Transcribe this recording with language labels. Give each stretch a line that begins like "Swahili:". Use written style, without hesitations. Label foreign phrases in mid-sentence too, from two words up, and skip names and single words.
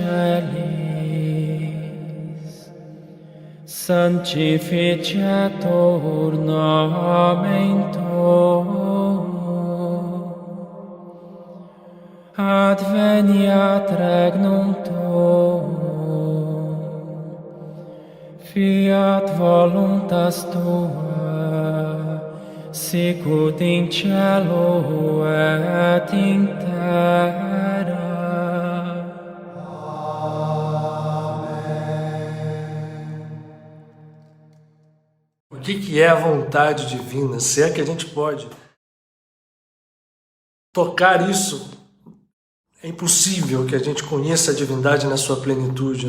Latin: celis, sanctificetur nomen tuum, adveniat regnum tuum, fiat voluntas tua, sicut in cielo et in terra.
Portuguese: O que é a vontade divina? Se é que a gente pode tocar isso, é impossível que a gente conheça a divindade na sua plenitude.